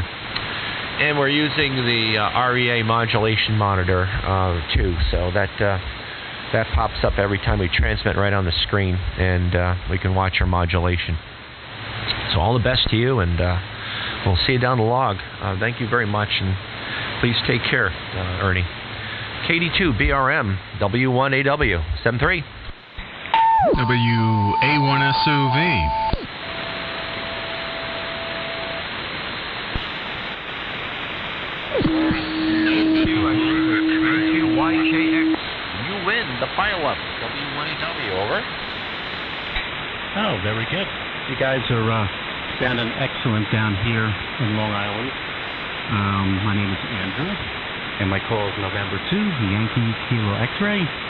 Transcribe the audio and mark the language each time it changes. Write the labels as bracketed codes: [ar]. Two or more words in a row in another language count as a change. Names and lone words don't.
[en] And we're using the REA modulation monitor too, so that pops up every time we transmit right on the screen, and we can watch our modulation. So all the best to you, and we'll see you down the log. Thank you very much, and please take care, Ernie. KD2BRM W1AW 73. W1SOV. YKX, you win the pile-up. W1AW, over. Oh, very good. You guys are sounding excellent down here in Long Island. My name is Andrew, and my call is November 2, Yankee Kilo X-ray.